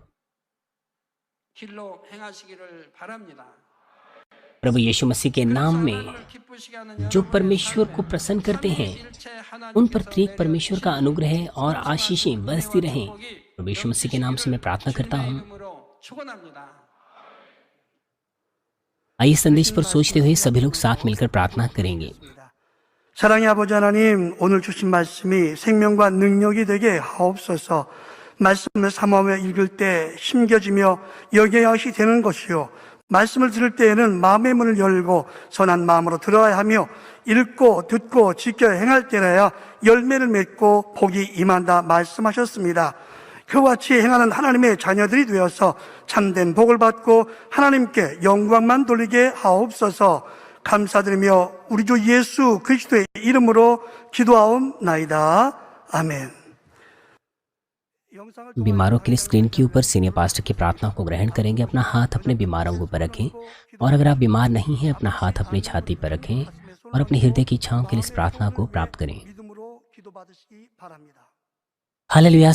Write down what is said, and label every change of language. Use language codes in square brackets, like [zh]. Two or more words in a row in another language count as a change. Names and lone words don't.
[hi] प्रभु यीशु मसीह के नाम में जो परमेश्वर को प्रसन्न करते हैं उन पर त्रिएक परमेश्वर का अनुग्रह और आशीषें बरसती रहें। प्रभु यीशु मसीह के नाम से मैं प्रार्थना करता हूँ। आइए संदेश पर सोचते हुए सभी लोग साथ मिलकर प्रार्थना करेंगे। [ko] 사랑의 아버지 하나님, 오늘 주신 말씀이 생명과 능력이 되게 하옵소서. 말씀을 사모하며 읽을 때 심겨지며 영향이 되는 것이요, 말씀을 들을 때에는 마음의 문을 열고 선한 마음으로 들어야 하며 읽고 듣고 지켜 행할 때라야 열매를 맺고 복이 임한다 말씀하셨습니다. 그와 같이 행하는 하나님의 자녀들이 되어서 참된 복을 받고 하나님께 영광만 돌리게 하옵소서. 감사드리며 우리 주 예수 그리스도의 이름으로 기도하옵나이다. 아멘. [hi] बीमारों के लिए स्क्रीन के ऊपर सीनियर पास्टर की प्रार्थना को ग्रहण करेंगे। अपना हाथ अपने बीमार अंगों पर रखें और अगर आप बीमार नहीं हैं अपना हाथ अपनी छाती पर रखें और अपने हृदय की इच्छाओं के लिए इस प्रार्थना को प्राप्त करें। हालेलुया।